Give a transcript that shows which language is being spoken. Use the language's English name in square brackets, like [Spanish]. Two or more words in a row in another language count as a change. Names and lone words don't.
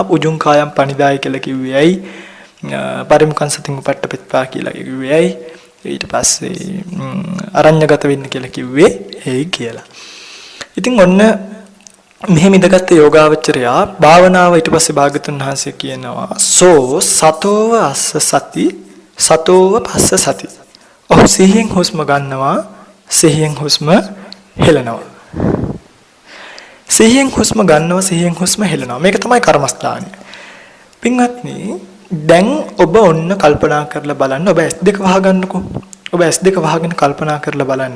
[Pali] උජුං කායම් පනිදාය [Sinhala] කියලා කිව්වේ ඇයි? [Pali] පරිමුඛං සතින් උපට්ඨපෙත්වා [Sinhala] කියලා කිව්වේ ඇයි? ඊට පස්සේ අරඤ්‍යගත වෙන්න කියලා කිව්වේ ඇයි කියලා. ඉතින් ඔන්න මෙහෙම ඉඳගත්තු යෝගාවචරයා භාවනාව ඊට පස්සේ භාගතුන් වහන්සේ කියනවා [Pali] සෝ සතෝව අස්ස සති සතෝව පස්ස සති. [Sinhala] ඔහු සිහියෙන් හුස්ම ගන්නවා, සිහියෙන් හුස්ම හෙළනවා. සිහියෙන් හුස්ම ගන්නවා, සිහියෙන් හුස්ම හෙළනවා. මේක තමයි කර්මස්ථානය. පින්වත්නි, දැන් ඔබ ඔන්න කල්පනා කරලා බලන්න. ඔබ S2 වහගන්නකෝ. ඔබ S2 වහගෙන කල්පනා කරලා බලන්න.